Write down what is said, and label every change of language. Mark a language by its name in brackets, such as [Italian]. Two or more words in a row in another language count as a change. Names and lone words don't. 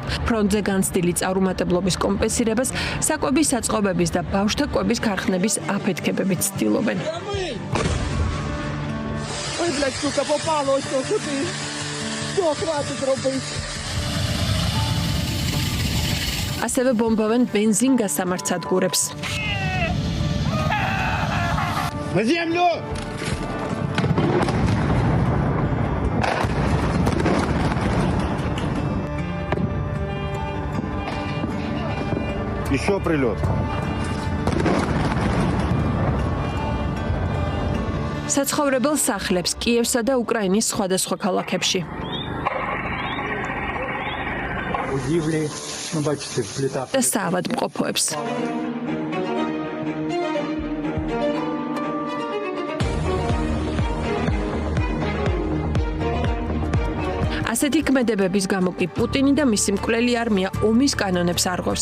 [Georgian] ფრონტზე განცდილი წარუმატებლობის კომპენსირებას საკვების საწყობების და ბავშვთა კვების ქარხნების აფეთქებებით ცდილობენ. ასევე ბომბავენ ბენზინ-გასამართ სადგურებს. [Russian] На землю! Еще прилет. [Georgian] საცხოვრებელ სახლებს კიევსა და უკრაინის სხვადასხვა ქალაქებში. და საავადმყოფოებს. ასეთი ქმედებების გამო კი პუტინი და მისი მკვლელი არმია ომის კანონებს არღვევს.